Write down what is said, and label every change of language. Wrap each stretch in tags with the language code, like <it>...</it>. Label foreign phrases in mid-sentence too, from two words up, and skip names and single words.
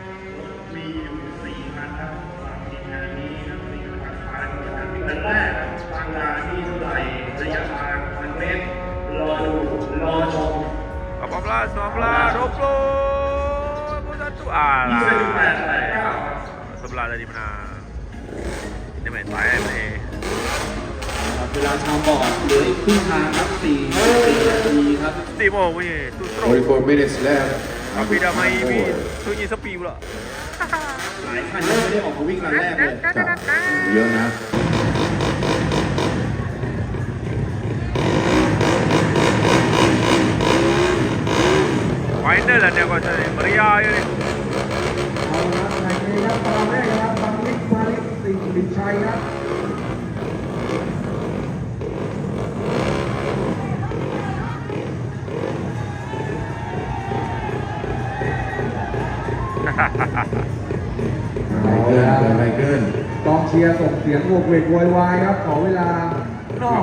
<ms>Apa 19, 20, 21. Alah. Sebelah tadi menang. Dia main time ni.</ms> <th>เวลาทำบอร์ดเหลืออีกครึ่งทางครับ4 นาทีครับ</th> <ms>Timo punya. Tu stroke.</ms> <en>44 minutes left.</en> <ms>Tapi dah main EV. Sunyi sepi pula.</ms> <th>หลายคันยังไม่ได้ออกมาวิ่งรันแรกเลยเยอะนะ</th> <ms>Final lah dia kata ni. Meriah je ni.</ms> <th>เอาละในนี้ครับตอนแรกครับบังลิกฟาริสสิงห์ลิชัยครับ อะไรเกินกองเชียร์ส่งเสียงโวกเวกโวยวายครับขอเวลานอก</th>